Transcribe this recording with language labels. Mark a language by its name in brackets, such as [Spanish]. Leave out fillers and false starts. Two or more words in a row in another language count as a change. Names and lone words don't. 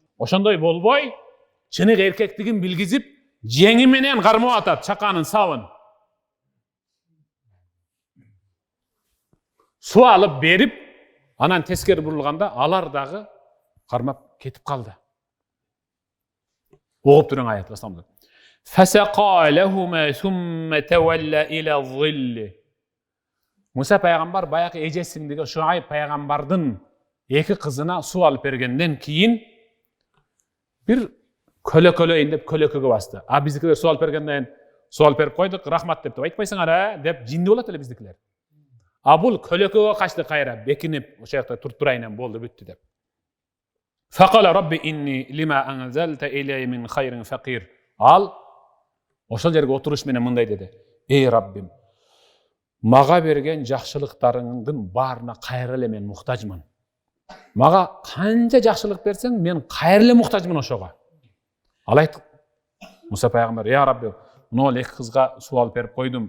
[Kyrgyz] Ошондой болбой, чыныгы эркектигин билгизип, жеңи менен кармап атат чаканын сабын. Суу алып берип, анан тескери бурулганда алар дагы кармап кетип калды. Окуп туруң аят бастамды. [Arabic] فسقى لهما ثم تولى إلى الظل. [Kyrgyz] Musa пайгамбар баягы эжесиңдиги Шуайб пайгамбардын эки кызына суу алып бергенден кийин бир көлөкөлөйүн деп көлөкөгө басты. Биздикилер суу алып бергенден суу алып берип койдук, рахмат деп айтпайсыңар, деп жинди болот эле биздикилер. Бул көлөкөгө качты кайра, бекинип ошо жакта туруп турайын болду бүттү деп. [Arabic] فقال رب إني لما أنزلت إلي من خير فقير. [Kyrgyz] Ал ошол жерге отуруш менен мындай деди. Эй Раббим, мага берген жакшылыктарыңдын баарына кайра эле мен муктажмын. Мага канча жакшылык берсең, мен кайра эле муктажмын ошого. Ал айтты. Musa пайгамбар, [Arabic] يا ربي, [Kyrgyz] мына эки кызга суу алып берип койдум.